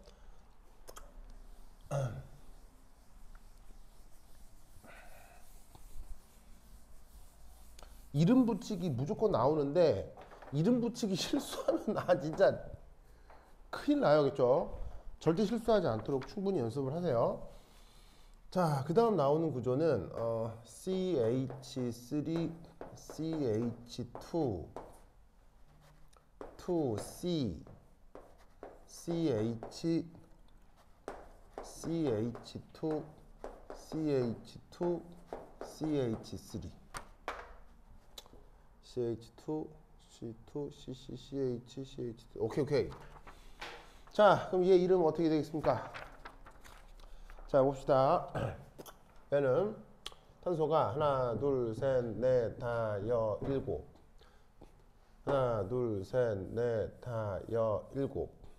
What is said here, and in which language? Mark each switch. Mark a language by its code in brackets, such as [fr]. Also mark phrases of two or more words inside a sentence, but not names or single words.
[ko] 이름 붙이기 무조건 나오는데 이름 붙이기 실수하면 진짜 큰일 나요겠죠. 절대 실수하지 않도록 충분히 연습을 하세요. 자, 그 다음 나오는 구조는 CH3 CH2 2C CH CH2 CH2 CH3 CH2 C2 CC CH CH2 오케이. 자, 그럼 얘 이름 어떻게 되겠습니까? 자, 봅시다. 얘는 탄소가 하나, 둘, 셋, 넷, 다, 여, 일곱. 하나, 둘, 셋, 넷, 다, 여, 일곱.